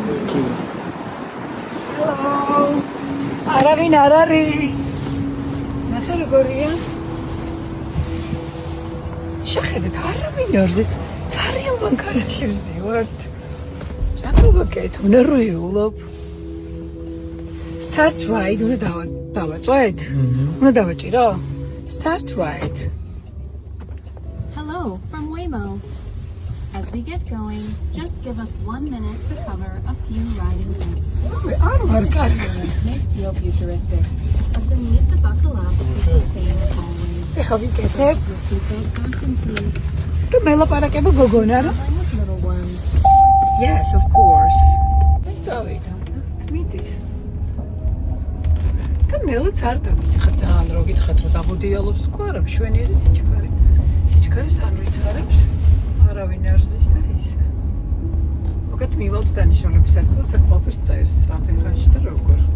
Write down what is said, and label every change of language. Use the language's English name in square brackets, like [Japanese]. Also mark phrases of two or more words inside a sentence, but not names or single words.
[Georgian] არავინ არ არის. ნახე როგორია. შეხედეთ არავინ არ არის. ძალიან მანქანაში ვზივართ. რატო ვაკეთებ? ნერვიულობ. [English] Start ride [Georgian] უნდა დავაწვეთ? უნდა დავაჭირო? [English] Start ride. Hello from Waymo. As we get going, just give us 1 minute to cover a few riding tips. This may feel futuristic, but the need to buckle up is the same as always. [Georgian] ეხლა ვიკეთებ. [English] Your seatbelt fasten please. [Georgian] თუ მელაპარაკება გოგონა რა? [English] With little ones. Yes, of course. [Georgian] წავიდა. მიდის. და ნელიც არ დავის, ხა ძალიან რო გითხრათ რომ დაბოდიალობს თქო არა, მშვენიერი სიჩქარე. სიჩქარეს არ ვითარებს. არავინ არ ზის და ისე. მოგეთ მივალთ დანიშნულების ადგილას აქ ყოფის წერს რამდენხანში და როგორ.